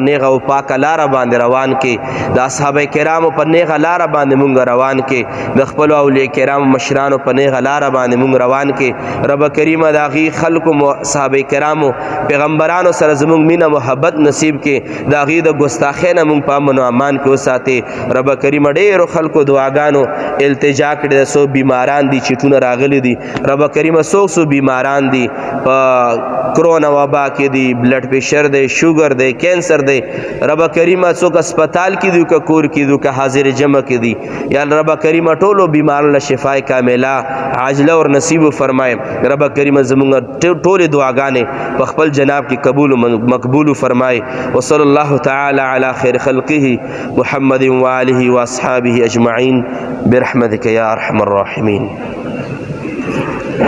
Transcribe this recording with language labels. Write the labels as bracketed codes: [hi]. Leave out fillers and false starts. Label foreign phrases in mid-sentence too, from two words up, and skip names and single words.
[ps] نیغه او پاک لار باندې روان کې د اصحاب کرامو په نیغه لار باندې موږ روان کې د خپل اولیاء کرام مشرانو په نیغه لار باندې موږ روان کې رب کریم داغي خلق او صحاب کرامو پیغمبرانو سره زموږ مینا محبت نصیب کې داغي د ګستاخینه موږ په امن او امان کې وساتي رب کریم ډېر خلکو دعاګانو التجا کړي د سو بیماران دي چټونه راغلي دي رب کریم سو بیماران دي کرونا وبا کې دي بلډ پریشر دی شوګر دی کینسر دی رب کریم څوک اسپیټال کې دي که کور کې دي که حاضر جمع کې دي یا رب کریم ټولو بیمارانو له شفای کامله عاجله اور نصیب فرمائے رب کریم زموږ ټولې دعاګانې په خپل جناب کې قبول مقبول فرمائے [ar] وصلی الله تعالی علی خیر خلقه محمد وآله واصحابه اجمعین برحمتک یا ارحم الراحمین